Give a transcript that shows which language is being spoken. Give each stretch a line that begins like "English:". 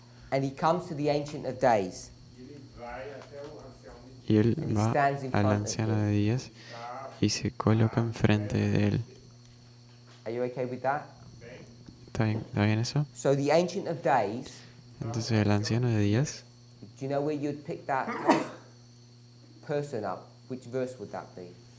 English: and he comes to the Ancient of Days.
Portuguese: ele vai até o ancião de
Spanish: Y él va al anciano de días y se coloca enfrente de él.
English: Are you okay with that?
Spanish: ¿Está bien eso?
English: So the Ancient of Days,
Spanish: Entonces el anciano de días,
English: do you know where you'd pick that person up? Which verse would that be?